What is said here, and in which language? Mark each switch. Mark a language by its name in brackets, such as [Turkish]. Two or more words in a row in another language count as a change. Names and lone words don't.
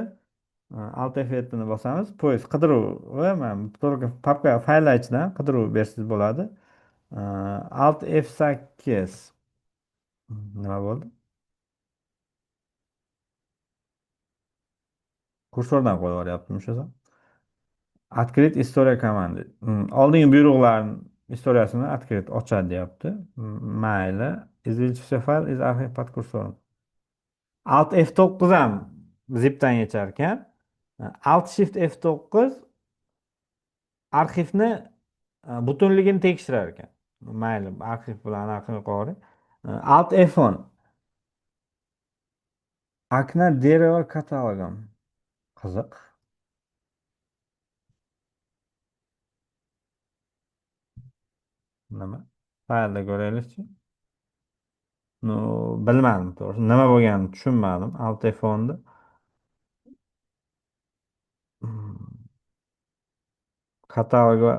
[Uzbek] Alt F7 ni bosamiz. Poisk qidiruv va mana papka fayllar ichidan qidiruv bersangiz bo'ladi. Alt F8 nima bo'ldi? Kursordan qo'yib yuboryaptimi o'sha? [Russian] Открыть история komanды. [Uzbek] Oldingi buyruqlarning istoriyasini открыть ochadi deyapti. Mayli. [Russian] Извлечь все файл из архив под курсором. [Uzbek] Alt F9 ham zipdan yechar ekan. Alt Shift F9 arxivni butunligini tekshirar ekan. Mayli, arxiv bilan anaqa qilib. [Russian] Alt F10 окна дерева каталогом. [Uzbek] Qiziq. Nima? Faylda ko'raylikchi. No, bilmadim to'g'risi. Nima bo'lganini tushunmadim. Alt F10da. Kataloglar.